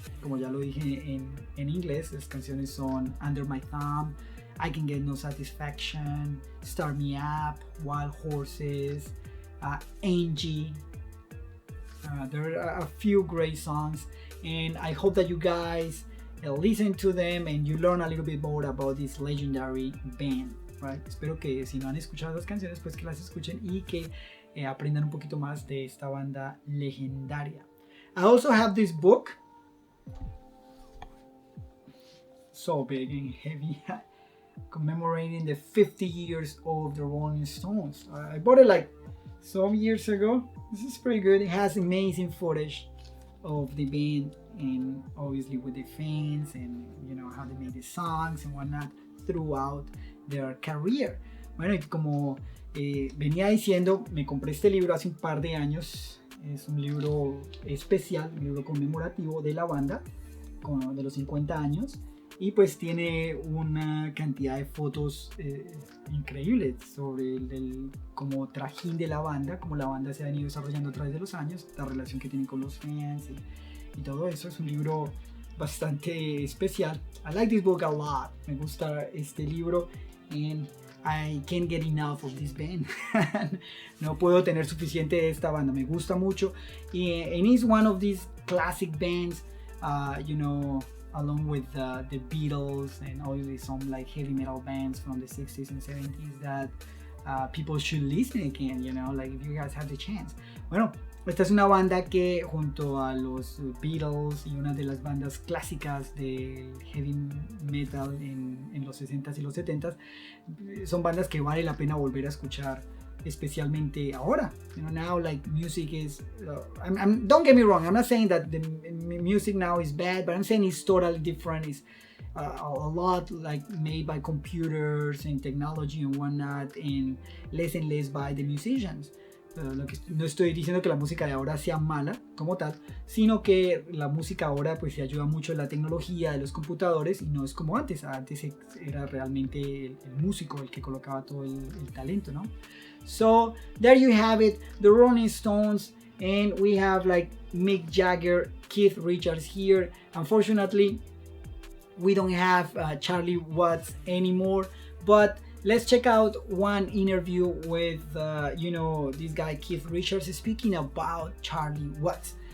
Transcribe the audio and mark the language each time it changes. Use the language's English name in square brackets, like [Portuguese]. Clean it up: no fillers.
[Spanish] Como ya lo dije en inglés, las canciones son Under My Thumb, I Can Get No Satisfaction, Start Me Up, Wild Horses, Angie. [English] There are a few great songs, and I hope that you guys listen to them and you learn a little bit more about this legendary band, right? [Spanish] Espero que si no han escuchado las canciones, pues que las escuchen y que aprendan un poquito más de esta banda legendaria. [English] I also have this book, so big and heavy, commemorating the 50 years of the Rolling Stones. I bought it like some years ago. This is pretty good. It has amazing footage of the band and obviously with the fans and you know how they made the songs and whatnot throughout their career. [Spanish] Bueno, y como venía diciendo, me compré este libro hace un par de años. Es un libro especial, un libro conmemorativo de la banda de los 50 años. Y pues tiene una cantidad de fotos increíbles sobre el como trajín de la banda, como la banda se ha venido desarrollando a través de los años, la relación que tienen con los fans y todo eso. Es un libro bastante especial. [English] I like this book a lot. [Spanish] Me gusta este libro [English] and I can't get enough of this band. [Spanish] No puedo tener suficiente de esta banda. Me gusta mucho. [English] And it's one of these classic bands, you know, along with the Beatles and obviously some like heavy metal bands from the 60s and 70s that people should listen again, you know, like if you guys have the chance. [Spanish] Bueno, esta es una banda que junto a los Beatles y una de las bandas clásicas del heavy metal en los 60s y los 70s, son bandas que vale la pena volver a escuchar, especialmente ahora. [English] You know, now like music is don't get me wrong, I'm not saying that the music now is bad, but I'm saying it's totally different. It's a lot like made by computers and technology and whatnot, and less by the musicians. [Spanish] No estoy diciendo que la música de ahora sea mala como tal, sino que la música ahora pues se ayuda mucho de la tecnología, de los computadores, y no es como antes. Antes era realmente el músico el que colocaba todo el talento, ¿no? [English] So there you have it, the Rolling Stones, and we have like Mick Jagger, Keith Richards here. Unfortunately, we don't have Charlie Watts anymore, but let's check out one interview with, you know, this guy Keith Richards speaking about Charlie Watts.